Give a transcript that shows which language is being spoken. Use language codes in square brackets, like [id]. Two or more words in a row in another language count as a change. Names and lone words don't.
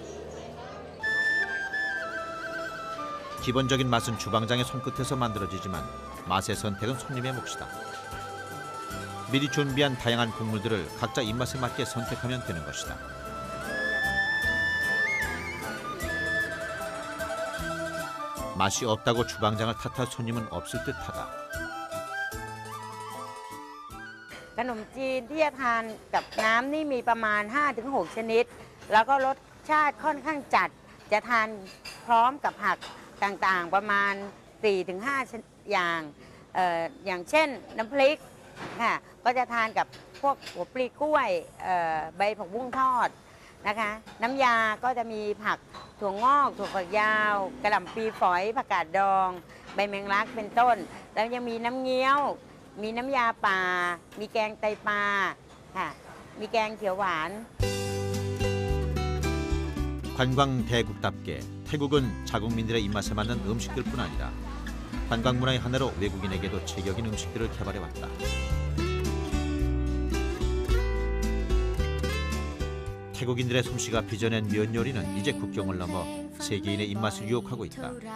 [ko] 기본적인 맛은 주방장의 손끝에서 만들어지지만 맛의 선택은 손님의 몫이다. 미리 준비한 다양한 국물들을 각자 입맛에 맞게 선택하면 되는 것이다. 맛이 없다고 주방장을 탓할 손님은 없을 듯하다. [th] ขนมจีนที่จะทานกับน้ำนี่มีประมาณ 5-6 ชนิดแล้วก็รสชาติค่อนข้างจัดจะ ทานพร้อมกับผักต่างๆประมาณ 4-5 อย่างเช่นน้ำพริกค่ะก็จะทานกับพวกหัวปลีกล้วยใบผักบุ้งทอดนะคะน้ำยาก็จะมีผักถั่วงอกถั่วฝักยาวกระหล่ำปลีฝอยผักกาดดองใบแมงลักเป็นต้นแล้วยังมีน้ำเงี้ยวมีน้ำยาป่ามีแกงไตปลาค่ะมีแกงเขียวหวาน [ko] 관광 대국답게 태국은 자국민들의 입맛에 맞는 음식들뿐 아니라 관광 문화의 하나로 외국인에게도 제격인 음식들을 개발해왔다. 태국인들의 솜씨가 빚어낸 면 요리는 이제 국경을 넘어 세계인의 입맛을 유혹하고 있다.